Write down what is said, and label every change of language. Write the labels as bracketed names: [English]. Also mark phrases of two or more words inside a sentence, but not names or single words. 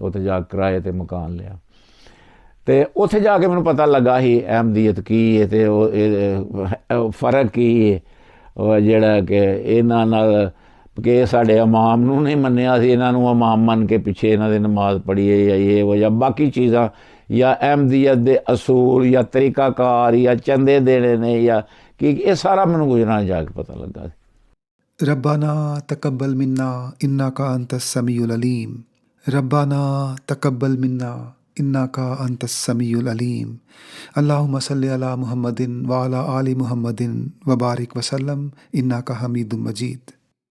[Punjabi] ਉੱਥੇ ਜਾ ਕੇ ਕਿਰਾਏ 'ਤੇ ਮਕਾਨ ਲਿਆ, ਅਤੇ ਉੱਥੇ ਜਾ ਕੇ ਮੈਨੂੰ ਪਤਾ ਲੱਗਾ ਸੀ ਅਹਿਮਦੀਅਤ ਕੀ ਹੈ, ਅਤੇ ਉਹ ਫਰਕ ਕੀ ਹੈ, ਉਹ ਜਿਹੜਾ ਕਿ ਇਹਨਾਂ ਨਾਲ ਕਿ ਸਾਡੇ ਇਮਾਮ ਨੂੰ ਨਹੀਂ ਮੰਨਿਆ ਸੀ, ਇਹਨਾਂ ਨੂੰ ਇਮਾਮ ਮੰਨ ਕੇ ਪਿੱਛੇ ਇਹਨਾਂ ਦੀ ਨਮਾਜ਼ ਪੜ੍ਹੀਏ ਜਾਂ ਇਹ ਉਹ ਜਾਂ ਬਾਕੀ ਚੀਜ਼ਾਂ, ਜਾਂ ਅਹਿਮਦੀਅਤ ਦੇ ਅਸੂਲ ਜਾਂ ਤਰੀਕਾਕਾਰ ਜਾਂ ਚੰਦੇ ਦੇਣੇ ਨੇ ਜਾਂ ਕੀ, ਇਹ ਸਾਰਾ ਮੈਨੂੰ ਗੁਜਰਾਤ ਜਾ ਕੇ ਪਤਾ ਲੱਗਾ ਸੀ। [Arabic] ربنا تقبل منا إنك أنت السميع العليم. ربنا تقبل منا إنك أنت السميع العليم. اللهم صل على محمد وعلى آل محمد وبارك وسلم إنك حميد مجيد.